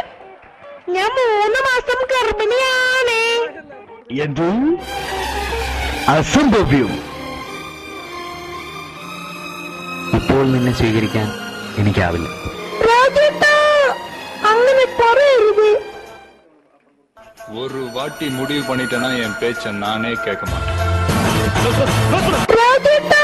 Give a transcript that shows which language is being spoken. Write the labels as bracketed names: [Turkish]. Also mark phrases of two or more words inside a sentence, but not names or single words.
[Malayalam] ഞാൻ 3 മാസം ഗർഭിണിയാണ്. എന്ത് അസംഭവ്യം! ഇപ്പോൾ നിന്നെ സ്വീകരിക്കാൻ എനിക്കാവില്ല. രാജേട്ടാ, അങ്ങനെ പറയരുത്. [Tamil] ஒரு வாட்டி முடிவு பண்ணிட்டேன்னா என் பேச்ச நானே கேட்க மாட்டேன். [Malayalam] രാജേട്ടാ,